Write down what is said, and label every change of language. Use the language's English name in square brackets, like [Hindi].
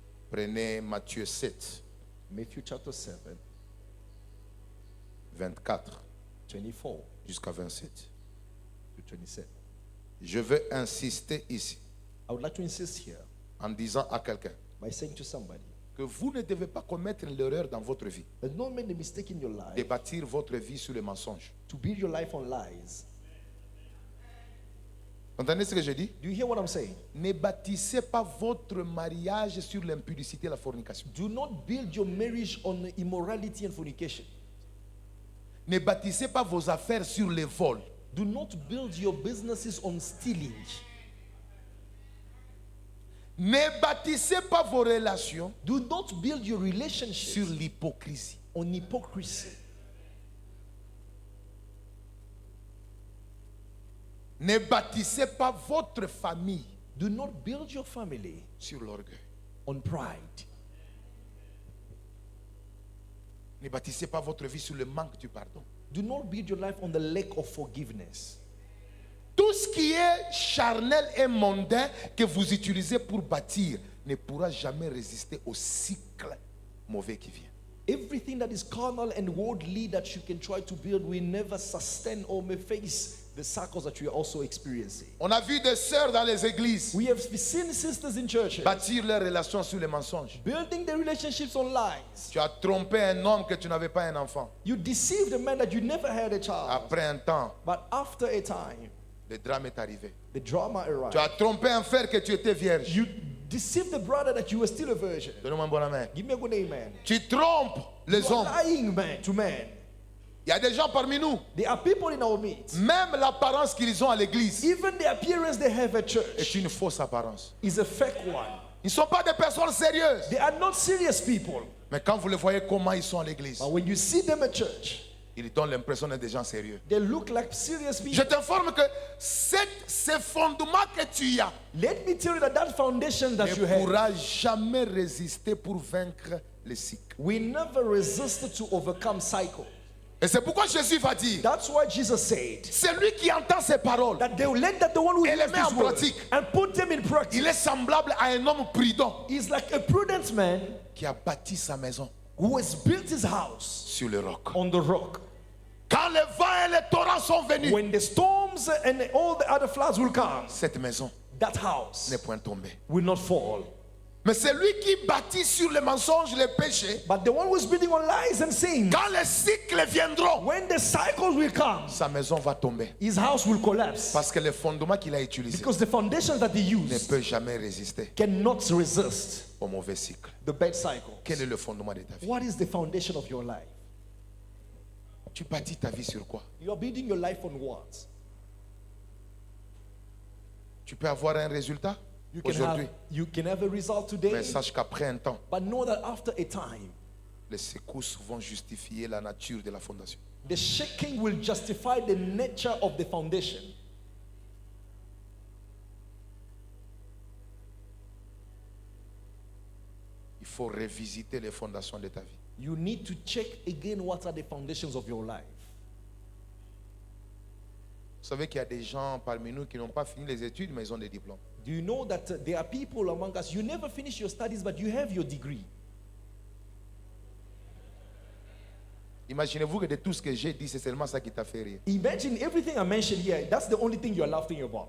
[French] Prenez Matthieu 7, [English] Matthew chapter 7, [French] 24 [English] 24 [French] jusqu'à 27. [English] to 27. [French] Je veux insister ici [English] I would like to insist here [French] en disant à quelqu'un [English] by saying to somebody [French] que vous ne devez pas commettre l'erreur dans votre vie [English] that don't make the mistake in your [French] de [English] life [French] bâtir votre vie sur le mensonge. [English] to build your life on lies. [French] Vous entendez ce que je dis? [English] Do you hear what I'm saying? [French] Ne bâtissez pas votre mariage sur l'impudicité et la fornication. [English] Do not build your marriage on immorality and fornication. [French] Ne bâtissez pas vos affaires sur les vols. [English] Do not build your businesses on stealing. [French] Ne bâtissez pas vos relations [English] Do not build your relationships [French] sur l'hypocrisie. [English] on hypocrisy. [French] Ne bâtissez pas votre famille [English] Do not build your family [French] sur l'orgueil. [English] on pride. [French] Ne bâtissez pas votre vie sur le manque du pardon. [English] Do not build your life on the lack of forgiveness. [French] Tout ce qui est charnel et mondain que vous utilisez pour bâtir ne pourra jamais résister au cycle mauvais qui vient. [English] Everything that is carnal and worldly that you can try to build will never sustain or may face the cycles that you are also experiencing. [French] On a vu des sœurs dans les églises [English] We have seen sisters in churches [French] bâtir leurs relations sur les mensonges. [English] building their relationships on lies. [French] Tu as trompé un homme que tu n'avais pas un enfant. [English] You deceived a man that you never had a child. [French] Après un temps, [English] But after a time, [French] le drame est arrivé. [English] the drama arrived. [French] Tu as trompé un frère que tu étais vierge. [English] You deceived the brother that you were still a virgin. [French] Donne-moi un bon amen. [English] Give me a good amen. [French] Tu trompes les [English] You are [French] hommes. [English] lying man to man. [French] Il y a des gens parmi nous, [English] There are people in our midst. [French] même l'apparence qu'ils ont à l'église [English] Even the appearance they have at church [French] est une fausse apparence. [English] is a fake one. [French] Ils ne sont pas des personnes sérieuses. [English] They are not serious people. [French] Mais quand vous les voyez comment ils sont à l'église, [English] But when you see them at church, [French] ils donnent l'impression d'être des gens sérieux. [English] they look like serious people. [French] Je t'informe que ces fondements que tu as [English] Let me tell you that foundation that you [French] ne [English] have [French] pourra jamais résister pour vaincre les cycles. [English] we never resisted to overcome cycle. [French] Et c'est pourquoi Jésus va dire, [English] That's why Jesus said [French] celui qui entend ces paroles, [English] that they will let that the one who [French] Et les [English] hears [French] met en [English] this word [French] pratique. [English] and put them in practice [French] il est semblable à un homme prudent [English] is like a prudent man [French] qui a bâti sa maison [English] who has built his house [French] sur le roc. [English] on the rock. [French] Quand les vents et les torrents sont venus, [English] When the storms and all the other floods will come, [French] cette maison [English] that house [French] n'est point tombée. [English] will not fall. [French] Mais celui qui bâtit sur les mensonges, les péchés, [English] But the one who is building on lies and sin, [French] quand les cycles viendront, [English] when the cycles will come, [French] sa maison va tomber. [English] his house will collapse [French] Parce que les fondements qu'il a utilisés [English] because the foundations that he [French] ne [English] used [French] peuvent jamais résister [English] cannot resist [French] au mauvais cycle. [English] the bad cycle. [French] Quel est le fondement de ta vie? [English] What is the foundation of your life? [French] Tu bâtis ta vie sur quoi? [English] You are building your life on what? [French] Tu peux avoir un résultat aujourd'hui, [English] You can have a result [French] mais [English] today, [French] sache qu'après un temps, [English] but know that after a time, [French] les secousses vont justifier la nature de la fondation. [English] the shaking will justify the nature of the foundation. [French] Il faut revisiter les fondations de ta vie. [English] You need to check again what are the foundations of your life. [French] Vous savez qu'il y a des gens parmi nous qui n'ont pas fini les études, mais ils ont des diplômes. [English] Do you know that there are people among us, you never finish your studies, but you have your degree? [French] Imaginez-vous que de tout ce que j'ai dit, c'est seulement ça qui t'a fait rire. [English] Imagine everything I mentioned here, that's the only thing you're laughing about.